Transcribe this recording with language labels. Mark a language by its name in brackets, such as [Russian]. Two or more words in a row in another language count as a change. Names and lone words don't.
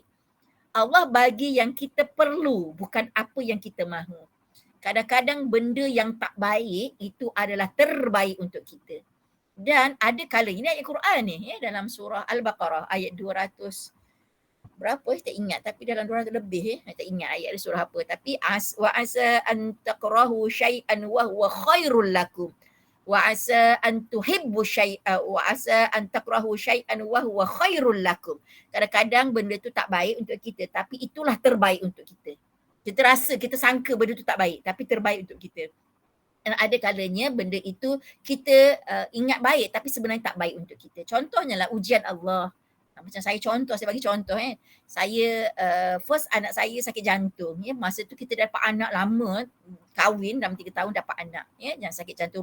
[Malay] Allah bagi yang kita perlu, bukan apa yang kita mahu. Kadang-kadang benda yang tak baik itu adalah terbaik untuk kita. Dan ada kala, ini ayat Quran ni, dalam surah Al-Baqarah ayat 200 berapa tak ingat, tapi dalam 200 lebih tak ingat ayat di surah apa, tapi [Arabic] وعسى أن تكرهوا شيئا وهو خير لكم وعسى أن تحبوا شيئا وعسى أن تكرهوا شيئا وهو خير لكم. [Malay] Kadang-kadang benda tu tak baik untuk kita tapi itulah terbaik untuk kita. Kita rasa, kita sangka benda tu tak baik tapi terbaik untuk kita. Dan ada kalanya benda itu kita ingat baik tapi sebenarnya tak baik untuk kita. Contohnya lah ujian Allah. Macam saya bagi contoh saya first anak saya sakit jantung masa tu kita dapat anak lama, kahwin dalam 3 tahun dapat anak yang sakit jantung.